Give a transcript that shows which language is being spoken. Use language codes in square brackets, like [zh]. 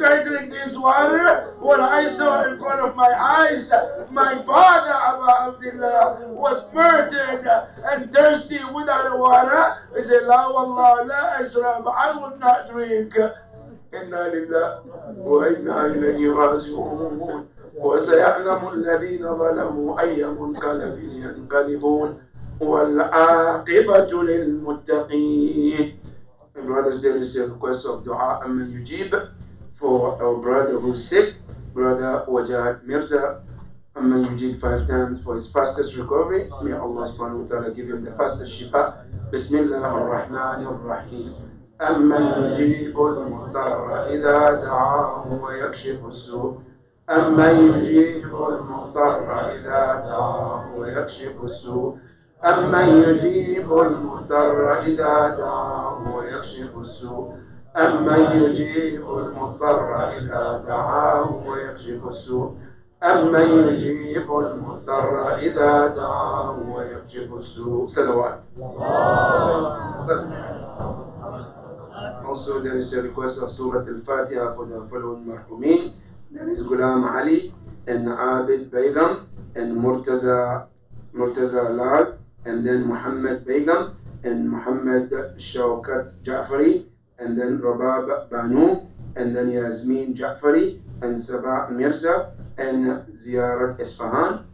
[en] Should I drink this water? What I saw in front of my eyes, my father, Abu Abdullah, was murdered and thirsty without water. He said, [ar] La wallah, la ashrab, [en] I will not drink. [ar] Inna lillah wa inna ilayhi raji'un. وسيعلم الذين ظلموا أي منقلب ينقلبون والعاقبة للمتقين. [en] And brothers, there is a request of dua and yujib for our brother who's sick, brother Wajad Mirza. Amman yujib 5 times for his fastest recovery. May Allah subhanahu wa ta'ala give him the fastest shifa. [ar] Bismillah ar-Rahman ar-Rahim. أمن يجيب المضطر إذا دعاه ويكشف السوء أمن يجيب المضطر إذا دعاه ويكشف السوء أمن يجيب المضطر إذا دعاه ويكشف السوء أمن يجيب المضطر إذا دعاه ويكشف السوء أمن يجيب المضطر إذا دعاه ويكشف السوء. صلوات. [en] Also, there is a request of Surah Al-Fatiha for the following marhumin. There is Ghulam Ali and Abid Begum and Murtaza Lal, and then Muhammad Begum and Muhammad Shawkat Ja'fari, and then Rabab Banu, and then Yasmin Ja'fari and Sabah Mirza and Ziyarat Isfahan.